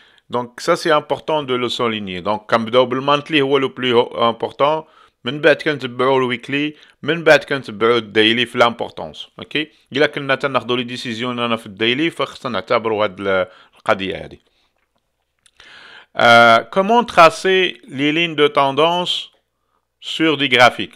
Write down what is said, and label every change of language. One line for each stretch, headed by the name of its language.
French: Donc ça c'est important de le souligner. Donc comme le monthly
Arabic: هو
French: le plus important,
Arabic: من بعد كنتبعوا الويكلي، من بعد كنتبعوا الديلي في لامبورطونس. اوكي الا كنا تناخذوا لي ديسيزيون انا في الديلي فخصنا نعتبروا هاد القضيه هذه.
French: Comment tracer les lignes de tendance sur des graphiques.